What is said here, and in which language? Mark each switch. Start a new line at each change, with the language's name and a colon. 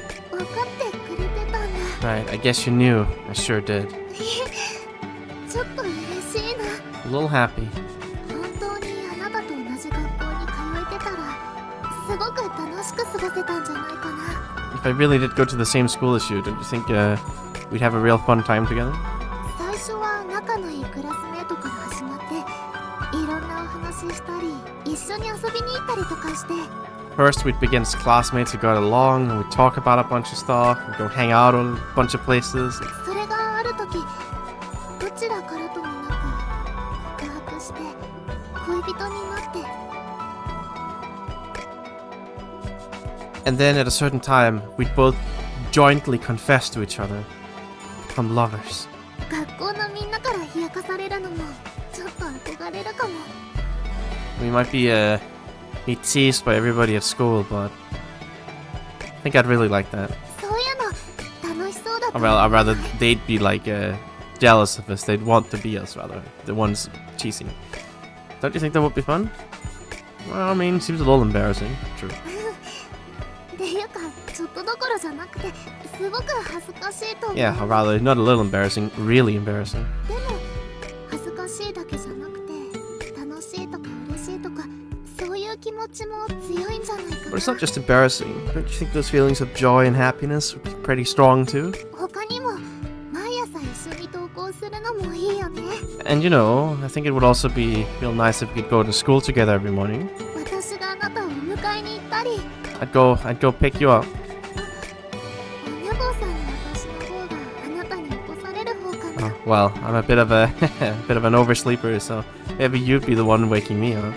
Japanese: 分かってくれてたんだ
English: Right, I guess you knew. I sure did.
Japanese: ちょっと嬉しいな
English: A little happy.
Japanese: 本当にあなたと同じ学校に通えてたらすごく楽しく過ごせたんじゃないかな
English: If I really did go to the same school as you, don't you think we'd have a real fun time together?
Japanese: 最初は仲のいいクラスメートから始まっていろんなお話ししたり一緒に遊びに行ったりとかして
English: First, we'd begin as classmates who got along, and we'd talk about a bunch of stuff, we'd go hang out on a bunch of places.
Japanese: それがある時どちらからともなく告白して恋人になって
English: And then at a certain time, we'd both jointly confess to each other, become lovers.
Japanese: 学校のみんなから冷やかされるのもちょっと憧れるかも
English: We might be teased by everybody at school, but I think I'd really like that.
Japanese: そういうの楽しそうだと
English: I'd rather they'd be like jealous of us. They'd want to be us, rather. The ones cheating. Don't you think that would be fun? Well, I mean, seems a little embarrassing. True.
Japanese: っていうかちょっとどころじゃなくてすごく恥ずかしいと思う
English: Yeah, or rather, not a little embarrassing, really embarrassing.
Japanese: でも恥ずかしいだけじゃなくて楽しいとか嬉しいとかそういう気持ちも強いんじゃないか
English: But it's
Japanese: な
English: not just embarrassing. Don't you think those feelings of joy and happiness would be pretty strong too?
Japanese: 他にも毎朝一緒に登校するのもいいよね
English: And you know, I think it would also be real nice if we could go to school together every morning.
Japanese: 私があなたを迎えに行ったり
English: I'd go pick you up.
Japanese: お寝坊さんの私の方があなたに起こされる方かな
English: Well, I'm a bit of a bit of an oversleeper, so maybe you'd be the one waking me up.